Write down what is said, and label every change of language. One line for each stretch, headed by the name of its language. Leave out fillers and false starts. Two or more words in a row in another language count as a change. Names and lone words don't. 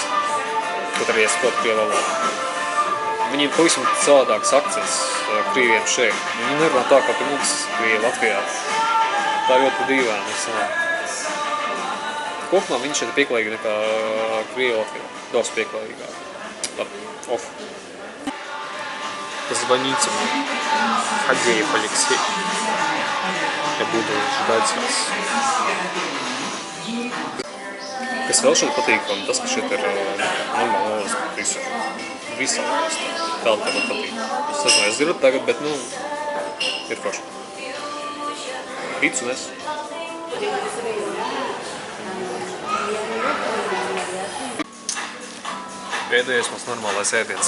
Latvian: Kaut arī es saprotu krievu valodu. Viņiem pavisam savādāks akcents krieviem šeit. Viņi nerunā tā, kā pie mums Krievi Latvijā. Tā ļoti dīvaini. Kopumā viņi šeit ir pieklājīgi nekā Krievi Latvijā. Daudz pieklājīgāk. Labi, off.
Russian: Позвоните мне, Хадеев Алексей. Я буду ждать вас.
Latvian: Kas vēl šeit patīkam, tas, ka šeit ir normāla valodas visur. Visā valstī. Tāda man patīk. Es nezinu, es dzirdu tagad, bet, ir forši. Rīts un es. Pēdējais mums normālais ēdiens.